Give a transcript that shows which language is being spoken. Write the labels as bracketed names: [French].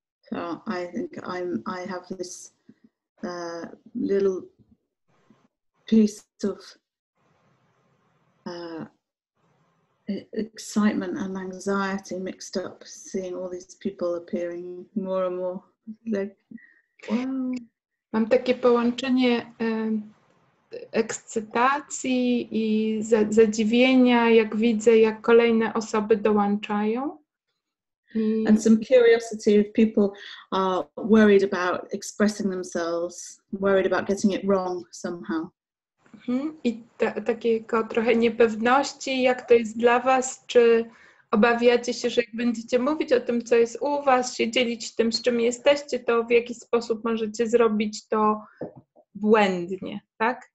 [English] So I think I have this little piece of excitement and anxiety mixed up, seeing all these people appearing more and more. Like, wow. [Polish] Mam takie połączenie ekscytacji i zadziwienia, jak widzę, jak kolejne osoby dołączają. [English] And some curiosity if people are worried about expressing themselves, worried about getting it wrong somehow. [Polish] I takiego trochę niepewności, jak to jest dla was, czy obawiacie się, że jak będziecie mówić o tym, co jest u was, się dzielić tym, z czym jesteście, to w jaki sposób możecie zrobić to błędnie, tak?